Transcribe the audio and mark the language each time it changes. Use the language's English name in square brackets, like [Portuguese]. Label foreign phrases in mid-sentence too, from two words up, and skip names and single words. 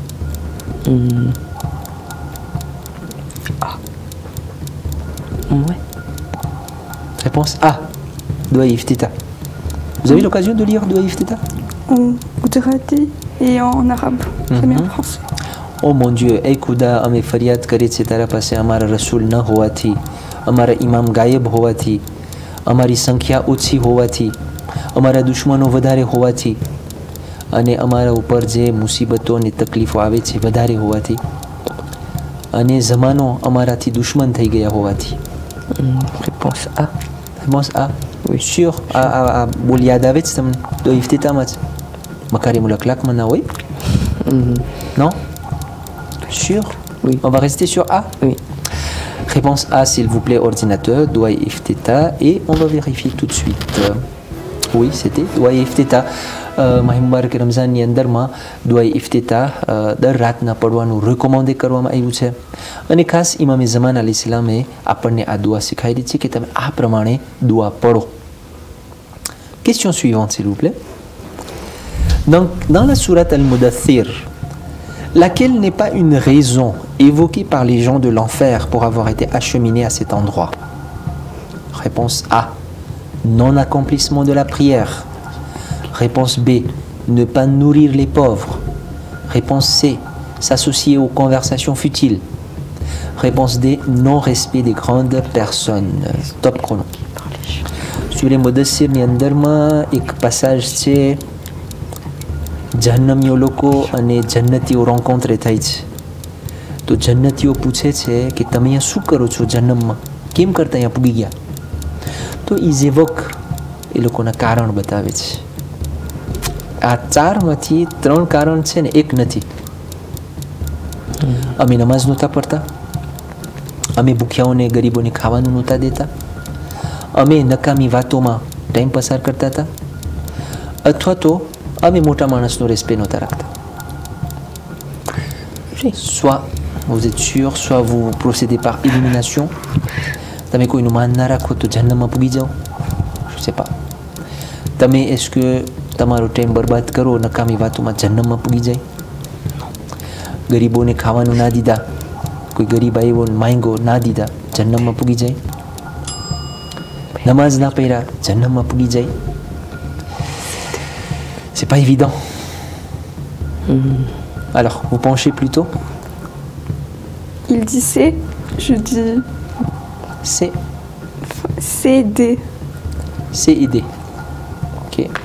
[French] Ah. Ouais. Réponse A, doigt iftita. Vous avez l'occasion de lire doigt iftita? En goujarati et en arabe. Jamais en français. Oh mon Dieu, [Hindi] ay खुदा हमें फरियाद करे [Gujarati] છે તારા પાસે અમારા રસૂલ ન હોવાથી, અમારા ઇમામ ગાયબ હોવાથી, અમારી સંખ્યા ઓછી હોવાથી, અમારા દુશ્મનો વધારે હોવાથી અને અમારા ઉપર જે મુસીબતો અને તકલીફો આવે છે વધારે હોવાથી અને જમાનો અમારાથી દુશ્મન થઈ ગયા હોવાથી. [French] Réponse A. Réponse A. Oui. Sûr. [Gujarati] બોલ યાદ આવે છે તમને? તો ઇફ્તિતામાં જ મકારીમુલ અખલાકમાં ના હોય? [French] Non? Sûr? Oui. On va rester sur A? Oui. Réponse A, s'il vous plaît, ordinateur, doigt iftita, et on va vérifier tout de suite. Oui, c'était doigt iftita. [Gujarati] Mubarak Ramzan ની અંદરમાં દુઆ ઇફ્તિતા દર રાતના પડવાનું રેકમેન્ડ કરવામાં આવ્યું છે અને ખાસ ઇમામે ઝમાન અલૈહિસ્સલામે આપણને આ દુઆ શીખવાડી છે કે તમે આ પ્રમાણે દુઆ પઢો. [French] Question suivante, s'il vous plaît. Dans la sourate Al-Mudaththir, laquelle n'est pas une raison évoquée par les gens de l'enfer pour avoir été acheminés à cet endroit? Réponse A, non-accomplissement de la prière. Réponse B, ne pas nourrir les pauvres. Réponse C, s'associer aux conversations futiles. Réponse D, non-respect des grandes personnes. Top chrono. Sur les Mudaththir [Gujarati] ni અંદરમાં એક passage છે જહન્નમીઓ લોકો અને જન્નતીઓ rencontre થાય છે. તો જન્નતીઓ પૂછે છે કે તમે અહીંયા શું કરો છો જન્નમમાં, કેમ કરતા અહીંયા પૂગી ગયા? તો [French] ils évoquent [Gujarati] એ લોકોના કારણ બતાવે છે. આ ચારમાંથી 3 કારણ છે ને એક નથી. અમે નમાઝ નહોતા પઢતા, અમે ભૂખ્યાઓને ગરીબોને ખાવાનું નહોતા દેતા, અમે નકામી વાતોમાં ટાઈમ પસાર કરતા હતા, અથવા તો અમે મોટા માણસનો રેસ્પેક્ટ નહોતા રાખતા. [French] Soit vous êtes sûr, soit vous procédez par élimination. [Gujarati] તમે કોઈનું માન ના રાખો તો જન્નતમાં પૂગી જાઓ. [French] Je sais pas. [Gujarati] તમે [French] est-ce que [Gujarati] તમારો ટાઈમ બરબાદ કરો નકામી વાતોમાં જન્નતમાં પૂગી જાય? ગરીબોને ખાવાનું ના દીધા, કોઈ ગરીબ આવ્યો માંગ્યો ના દીધા, જન્નતમાં પૂગી જાય? નમાઝ ના પઢ્યા, જન્નતમાં પૂગી જાય? [French] C'est pas évident. Alors, vous penchez plutôt? Il dit C, je dis C. C, D. C et D. Ok.